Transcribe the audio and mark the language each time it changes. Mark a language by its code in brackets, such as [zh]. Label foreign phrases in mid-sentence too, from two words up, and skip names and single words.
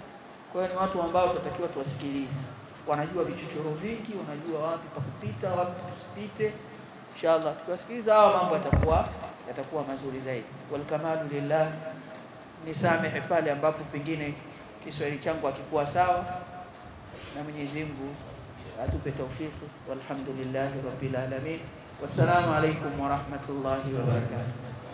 [sw] Kwa hiyo ni watu ambao tunatakiwa tuwasikilize. Wanajua vichochoro vingi, wanajua wapi pa kupita, wapi tusipite. Inshallah tukiwasikiliza hao mambo yatakuwa mazuri zaidi. [ar] والكمال لله. [sw] Nisamehe pale ambapo pengine Kiswahili changu hakikuwa sawa, na Mwenyezi Mungu atupe taufiki. [ar] والحمد لله رب العالمين. والسلام عليكم ورحمة الله وبركاته.